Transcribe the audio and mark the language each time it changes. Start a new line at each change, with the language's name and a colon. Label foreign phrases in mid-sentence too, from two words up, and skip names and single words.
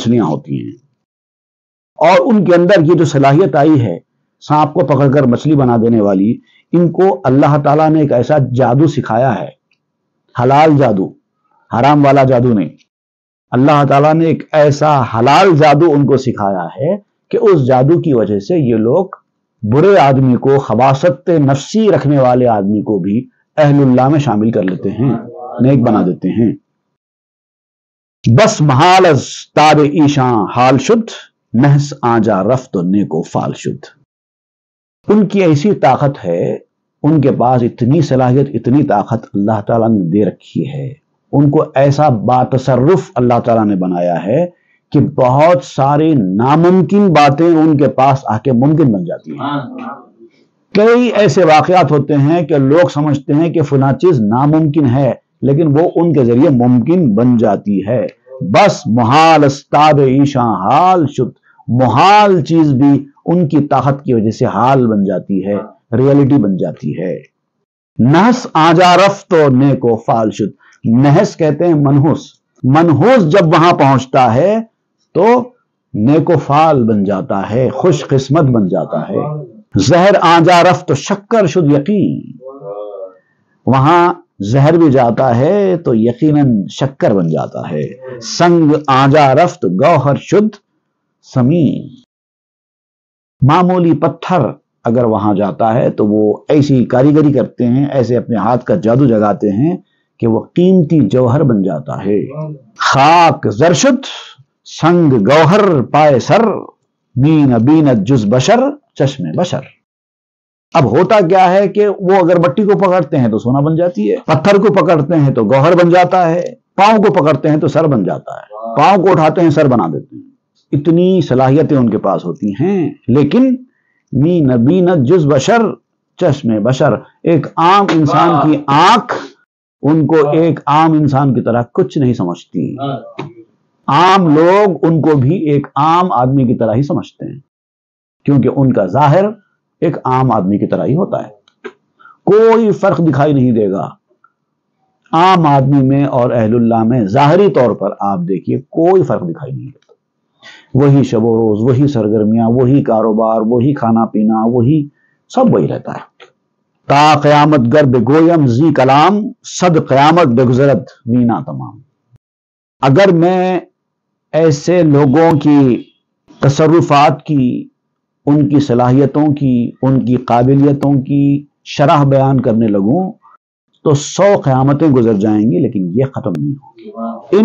Urdu: مچھلیاں ہوتی ہیں، اور ان کے اندر یہ جو صلاحیت آئی ہے سانپ کو پکڑ کر مچھلی بنا دینے والی، ان کو اللہ تعالیٰ نے ایک ایسا جادو سکھایا ہے، حلال جادو، حرام والا جادو نہیں، اللہ تعالیٰ نے ایک ایسا حلال جادو ان کو سکھایا ہے کہ اس جادو کی وجہ سے یہ لوگ برے آدمی کو، خباثت نفسی رکھنے والے آدمی کو بھی اہل اللہ میں شامل کر لیتے ہیں، نیک بنا دیتے ہیں۔
Persian: بس محال از تاب ایشاں حال شد، نحس آجا رفت و نیکو فال شد۔
Urdu: ان کی ایسی طاقت ہے، ان کے پاس اتنی صلاحیت، اتنی طاقت اللہ تعالیٰ نے دے رکھی ہے، ان کو ایسا باتصرف اللہ تعالیٰ نے بنایا ہے کہ بہت سارے ناممکن باتیں ان کے پاس آ کے ممکن بن جاتی ہیں۔ کئی ایسے واقعات ہوتے ہیں کہ لوگ سمجھتے ہیں کہ فلاں چیز ناممکن ہے، لیکن وہ ان کے ذریعے ممکن بن جاتی ہے۔
Persian: بس محال استاد ایشاں حال شد،
Urdu: محال چیز بھی ان کی طاقت کی وجہ سے حال بن جاتی ہے، ریئلٹی بن جاتی ہے۔
Persian: نحس آجا رفت و نیکو فال شد،
Urdu: نحس کہتے ہیں منحوس، منحوس جب وہاں پہنچتا ہے تو
Persian: نیکو فال
Urdu: بن جاتا ہے، خوش قسمت بن جاتا ہے۔
Persian: زہر آجا رفت و شکر شد یقین،
Urdu: وہاں زہر بھی جاتا ہے تو یقیناً شکر بن جاتا ہے۔
Persian: سنگ آجا رفت گوہر شد سمین،
Urdu: معمولی پتھر اگر وہاں جاتا ہے تو وہ ایسی کاریگری کرتے ہیں، ایسے اپنے ہاتھ کا جادو جگاتے ہیں کہ وہ قیمتی جوہر بن جاتا ہے۔
Persian: خاک زر شد سنگ گوہر پائے سر، مین بینت جز بشر چشم بشر۔
Urdu: اب ہوتا کیا ہے کہ وہ اگر مٹی کو پکڑتے ہیں تو سونا بن جاتی ہے، پتھر کو پکڑتے ہیں تو گوہر بن جاتا ہے، پاؤں کو پکڑتے ہیں تو سر بن جاتا ہے، پاؤں کو اٹھاتے ہیں سر بنا دیتے ہیں۔ اتنی صلاحیتیں ان کے پاس ہوتی ہیں، لیکن
Persian: مین بینت جز بشر چشم بشر،
Urdu: ایک عام انسان کی آنکھ ان کو ایک عام انسان کی طرح کچھ نہیں سمجھتی، عام لوگ ان کو بھی ایک عام آدمی کی طرح ہی سمجھتے ہیں، کیونکہ ان کا ظاہر ایک عام آدمی کی طرح ہی ہوتا ہے، کوئی فرق دکھائی نہیں دے گا عام آدمی میں اور اہل اللہ میں۔ ظاہری طور پر آپ دیکھیے کوئی فرق دکھائی نہیں دیتا، وہی شب و روز، وہی سرگرمیاں، وہی کاروبار، وہی کھانا پینا، وہی سب وہی رہتا ہے۔
Persian: تا قیامت گر بگویم زی کلام، صد قیامت بگزرد مینا تمام۔
Urdu: اگر میں ایسے لوگوں کی تصرفات کی، ان کی صلاحیتوں کی، ان کی قابلیتوں کی شرح بیان کرنے لگوں تو 100 قیامتیں گزر جائیں گی، لیکن یہ ختم نہیں ہوگی۔